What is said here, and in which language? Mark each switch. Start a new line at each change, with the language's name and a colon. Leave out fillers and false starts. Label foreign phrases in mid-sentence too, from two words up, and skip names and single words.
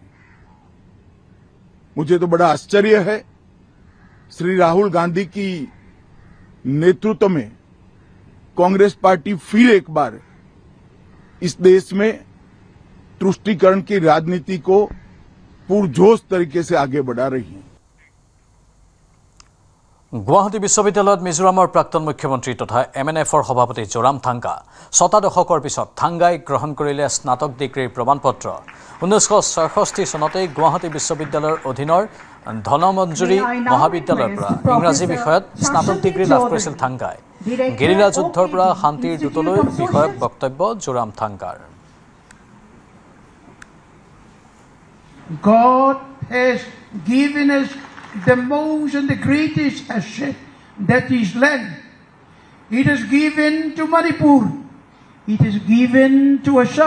Hindi: मुझे तो बड़ा आश्चर्य है, श्री राहुल गांधी की नेतृत्व में कांग्रेस पार्टी फिर एक बार इस देश में तुष्टीकरण की राजनीति को पुरजोश तरीके से आगे बढ़ा रही है।
Assamese: গুৱাহাটী বিশ্ববিদ্যালয়ত মিজোৰামৰ প্ৰাক্তন মুখ্যমন্ত্ৰী তথা MNFৰ সভাপতি জোৰামথাংগা 6টা দশকৰ পিছত থাংগাই গ্ৰহণ কৰিলে স্নাতক ডিগ্ৰীৰ প্ৰমাণপত্ৰ। 1966 চনতেই গুৱাহাটী বিশ্ববিদ্যালয়ৰ অধীনৰ ধনমঞ্জুৰী মহাবিদ্যালয়ৰ পৰা ইংৰাজী বিষয়ত স্নাতক ডিগ্ৰী লাভ কৰিছিল থাংগাই। গেৰিলা যুদ্ধৰ পৰা শান্তিৰ দূতলৈ বিষয়ক বক্তব্য জোৰামথাংগাৰ।
English: God has given us the most and the greatest asset, that is land. It is given to Manipur. It is given to Assam.